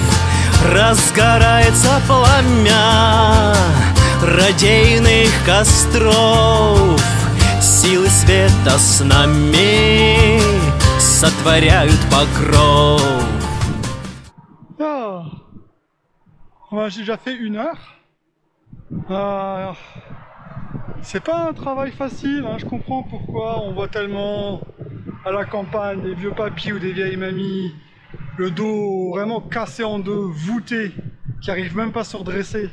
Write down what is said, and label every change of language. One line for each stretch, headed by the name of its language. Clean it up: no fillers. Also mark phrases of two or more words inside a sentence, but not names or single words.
Russian: Разгорается пламя радейных костров, силы света с нами сотворяют покров.
French: J'ai déjà fait 1 heure. C'est pas un travail facile, hein. Je comprends pourquoi on voit tellement à la campagne des vieux papis ou des vieilles mamies, le dos vraiment cassé en deux, voûté, qui arrivent même pas à se redresser.